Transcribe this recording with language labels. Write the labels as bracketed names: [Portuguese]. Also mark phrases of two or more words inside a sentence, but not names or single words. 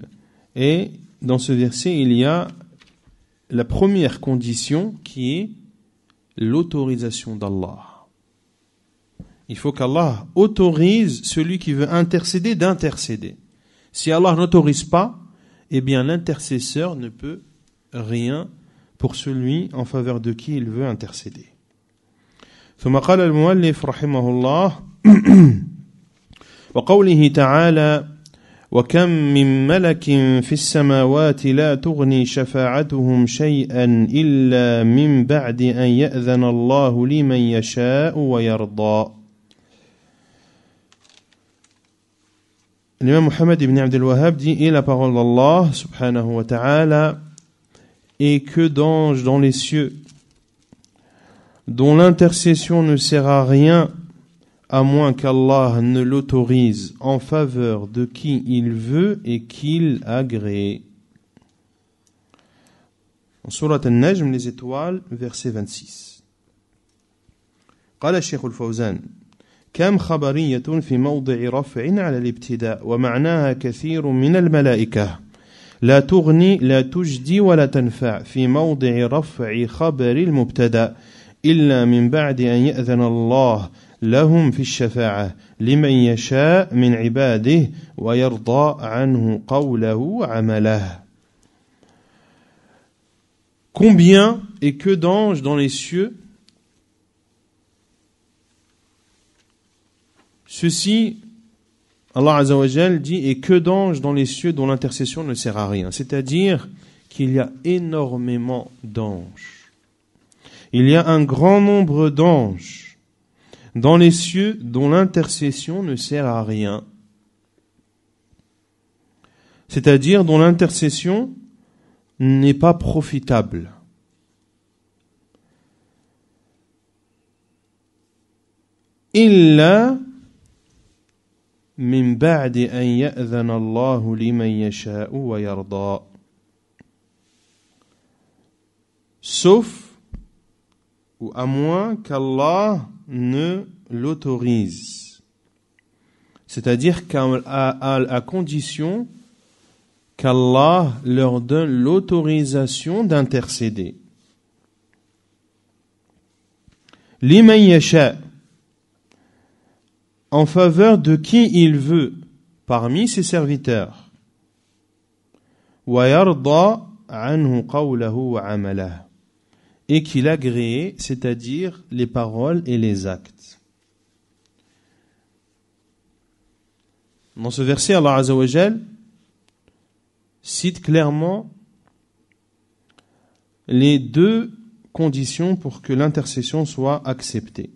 [French] Et dans ce verset, il y a la première condition qui est l'autorisation d'Allah. Il faut qu'Allah autorise celui qui veut intercéder d'intercéder. Si Allah n'autorise pas, eh bien l'intercesseur ne peut rien pour celui en faveur de qui il veut intercéder. [Arabic] ثم قال المؤلف رحمه الله وقوله تعالى وكم من ملك في السماوات لا تغني شفاعتهم شيئا إلا من بعد أن يأذن الله لمن يشاء ويرضى. [French] L'imam Muhammad ibn Abd al-Wahhab dit et la parole d'Allah [Arabic] سبحانه وتعالى [French] et que d'anges dans les cieux dont l'intercession ne sert à rien à moins qu'Allah ne l'autorise en faveur de qui il veut et qu'il agrée. En Surat An-Najm, les étoiles, verset 26. [Arabic] قال الشيخ الفوزان كم خبرية في موضع رفع على الابتداء ومعناها كثير من الملائكة لا تغني لا تجدي ولا تنفع في موضع رفع خبر المبتدأ إلا من بعد أن يأذن الله لهم في الشفاعة لمن يشاء من عباده ويرضى عنه قوله وعمله. [French] Combien et que d'anges dans les cieux? Ceci, Allah [Arabic] عز وجل [French] dit, et que d'anges dans les cieux dont l'intercession ne sert à rien. C'est-à-dire qu'il y a énormément d'anges. Il y a un grand nombre d'anges dans les cieux dont l'intercession ne sert à rien. C'est-à-dire dont l'intercession n'est pas profitable. [Arabic] إلا من بعد أن يأذن الله لمن يشاء ويرضى. [French] Sauf ou à moins qu'Allah ne l'autorise. C'est-à-dire à condition qu'Allah leur donne l'autorisation d'intercéder. [Arabic] لمن يشاء, [French] en faveur de qui il veut parmi ses serviteurs. [Arabic] ويرضى عنه قوله وعمله, [French] et qu'il agrée, c'est-à-dire les paroles et les actes. Dans ce verset, Allah [Arabic] عز وجل [French] cite clairement les deux conditions pour que l'intercession soit acceptée.